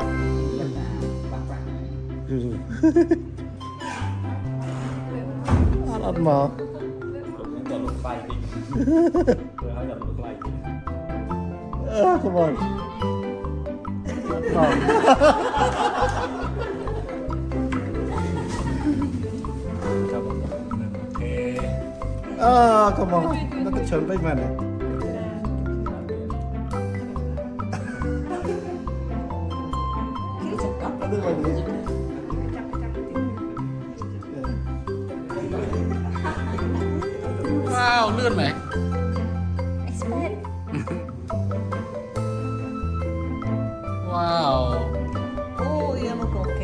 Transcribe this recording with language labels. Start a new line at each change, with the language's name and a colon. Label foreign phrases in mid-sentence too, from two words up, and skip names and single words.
Thai: อัดมา จะลงไฟดิเพื่อเขาจะลงไฟดิ
English: come on
Thai: โอเค
English: come on
Thai: แล้วก็เชิญไปมาเนี่ย
Japanese: 切れちゃった
Thai: ดูไปดิ ว้าวเลื่อนไหม エクスペル ว้าว
Japanese: おお山くん OK